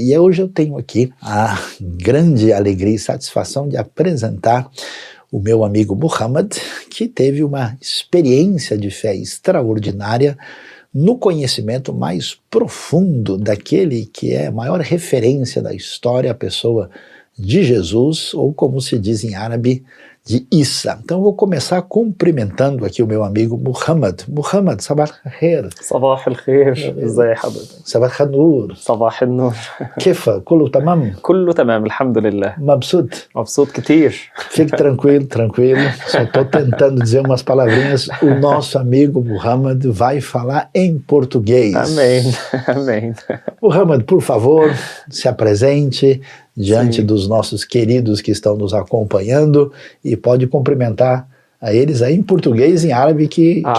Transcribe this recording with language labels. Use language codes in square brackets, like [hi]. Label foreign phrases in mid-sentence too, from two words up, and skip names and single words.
[pt] E hoje eu tenho aqui a grande alegria e satisfação de apresentar o meu amigo Muhammad, que teve uma experiência de fé extraordinária no conhecimento mais profundo daquele que é a maior referência da história, a pessoa de Jesus, ou como se diz em árabe, de Issa. Então eu vou começar cumprimentando aqui o meu amigo Muhammad. [ar] Muhammad, صباح الخير. صباح الخير ازي حضرتك صباح النور. صباح النور Kefa, كله تمام. كله تمام الحمد لله Mabsut. مبسوط كتير [pt] Fique tranquilo, tranquilo. Só estou tentando dizer umas palavrinhas. O nosso amigo Muhammad vai falar em português. amém amém Muhammad, por favor, se apresente diante Sim. dos nossos queridos que estão nos acompanhando e pode cumprimentar a eles aí em português e em árabe, que quem